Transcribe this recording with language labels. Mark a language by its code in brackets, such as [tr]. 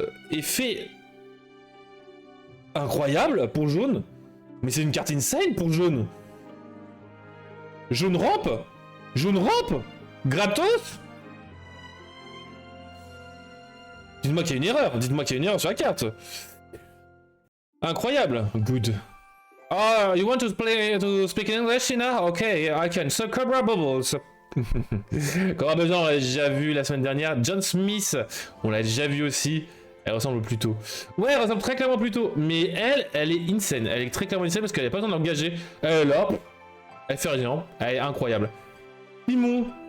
[fr] Effet incroyable pour jaune. Mais c'est une carte insane pour jaune. Jaune rampe. Jaune rampe. Gratos. Dites-moi qu'il y a une erreur. Dites-moi qu'il y a une erreur sur la carte. Incroyable. [en] Good. Ah, you want to speak English, Sina? Okay, I can. So, Cobra Bubbles. [fr] Cobra Bubbles, on l'a déjà vu la semaine dernière. John Smith, on l'a déjà vu aussi. Elle ressemble plutôt. Ouais, elle ressemble très clairement plutôt. Mais elle est insane. Elle est très clairement insane parce qu'elle n'a pas besoin d'engager. Elle est là. Elle fait rien. Elle est incroyable. Simon.